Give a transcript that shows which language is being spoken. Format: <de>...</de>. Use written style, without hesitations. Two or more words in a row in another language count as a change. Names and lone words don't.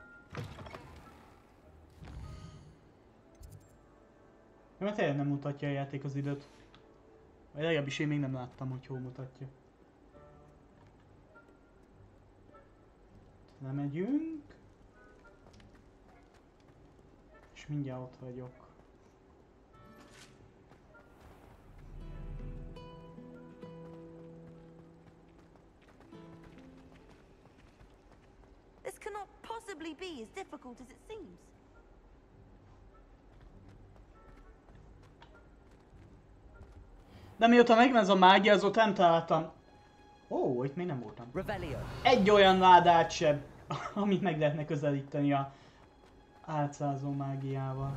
<hu>Mert tényleg nem mutatja a játék az időt. Vagy legalábbis én még nem láttam, hogy hol mutatja. Lemegyünk. És mindjárt ott vagyok.</hu> <en>This cannot possibly be as difficult as it seems.</en> <hu>De mióta megvan ez a mágia, azóta nem találtam. Ó, itt még nem voltam. Egy olyan ládát sem, amit meg lehetne közelíteni a álcázó mágiával.</hu>